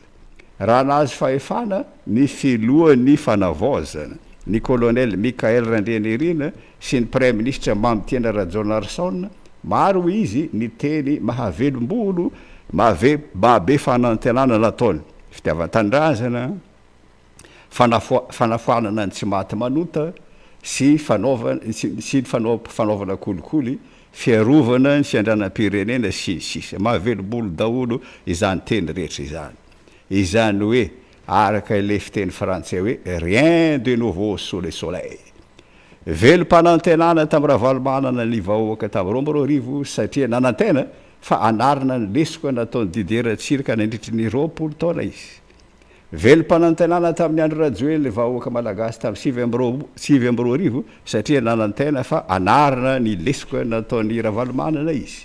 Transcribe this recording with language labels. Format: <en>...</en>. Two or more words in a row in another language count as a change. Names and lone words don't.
<mg>Raha nazy fahefana ny filohan'ny fanavaozana ny colonel Mikael Randrianirina sy ny</mg> <fr>prime ministre</fr> <mg>Mamitiana Rajaonarisona, maro izy ny teny mahavelombolo mahabe fanantenana nataony, fitiavan-tandrazana, fanafoanana ny tsy maty manota sy fanaovana kolikoly, fiarovana ny fiandranam-pirenena sy sisa. Mahavelombolo daholo izany teny rehetra izany. Izany hoe araka ilay fiteny frantsay hoe</mg> <fr>rien de nouveau sous le soleil.</fr> <mg>Velom-panantenana tamin'ny Ravalomanana ny vahoaka tamin'ny 2000 satria nanantena fa anarina ny lesika nataony Didier Ratsirika nandritry ny 20 taona izy. Velom-panantenana tamin'ny Andry Rajoely vahoaka malagasy tamin'ny 2000 satria nanantena fa anarina ny lesika nataony Ravalomanana izy.</mg>